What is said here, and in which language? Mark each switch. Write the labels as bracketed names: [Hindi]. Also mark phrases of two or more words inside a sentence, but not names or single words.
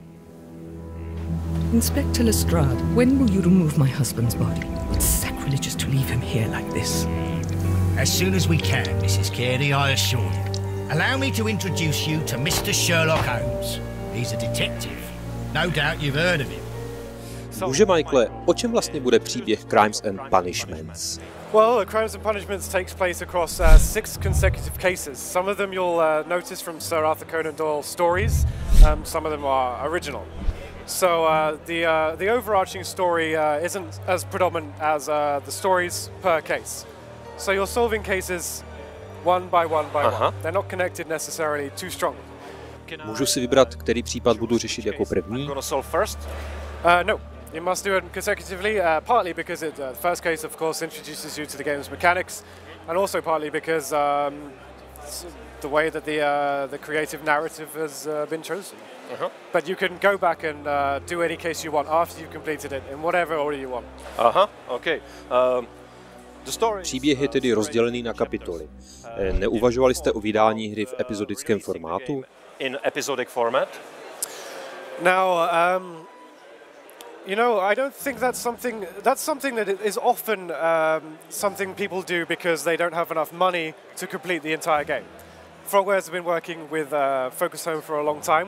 [English] Inspector Lestrade, when will you remove my husband's body? It's sacrilegious to leave him here like this. As soon as we can, Mrs. Carey, I assure you. Allow me to introduce you to Mr. Sherlock Holmes. He's a detective. No doubt you've heard of him. [Czech] Muže Michaele, o čem vlastně bude příběh Crimes and Punishments? [English] Well, Crimes and Punishments takes place across 6 consecutive cases. Some of them you'll notice from Sir Arthur Conan Doyle's stories. Some of them are original. So the overarching story isn't as predominant as the stories per case. So you're solving cases one by one by one. They're not connected necessarily too strongly. [Czech] Můžu si vybrat, který případ budu řešit jako první? [English] No. You must do it consecutively, partly because the first case, of course, introduces you to the game's mechanics, and also partly because the way that the creative narrative has been chosen. But you can go back and do any case you want after you've completed it, in whatever order you want. Okay. [Czech] Příběh je tedy rozdělený na kapitoly. Neuvažovali jste o vydání hry v epizodickém formátu? [English] In episodic format? Now, you know, I don't think that's something that is often something people do because they don't have enough money to complete the entire game. Frogwares have been working with Focus Home for a long time.